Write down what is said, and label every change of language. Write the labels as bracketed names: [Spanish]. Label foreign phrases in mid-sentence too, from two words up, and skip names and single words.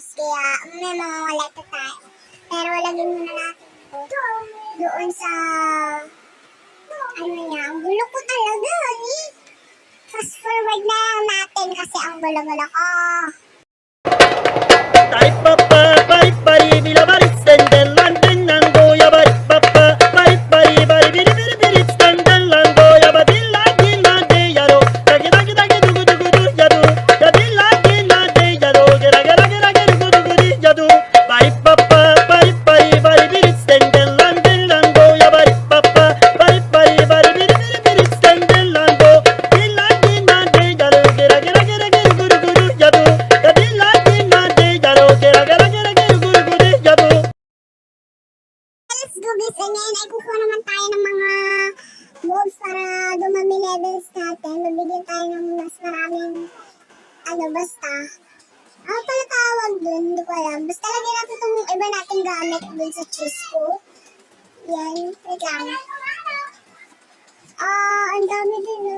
[Filipino] Kaya may mga wala ito tayo. Pero lagyan muna natin ito. Doon sa, ang gulo ko talaga. [English] Fast forward [Filipino] na lang natin kasi ang gulo-gulo ko. Type papa, bari bari, bila bari, senden landen nango ya bari papa, bari bari bari, biri biri biri, senden lango ya bari lagi lande yaro, dagi dagi dagi dugu dugu du yadu, dagi lagi lande yaro, gera gera gera gera dugu dugu di yadu, bari papa, bari bari bari, biri senden landen nango ya bari papa, bari bari bari, biri biri biri, senden lango, di lagi lande yaro, gera gera gera gera dugu dugu du yadu, dagi lagi lande yaro, gera gera gera gera dugu dugu di yadu. [English] Let's go guys, and then [Filipino] ay kukuha naman tayo ng mga mobs para dumami levels natin. Mabigyan tayo ng mas maraming basta. Ano pala tawag dun? Hindi ko alam. Basta lagyan natin itong iba nating gamit dun sa cheese ko. Yan, wait lang. Ang dami dun oh.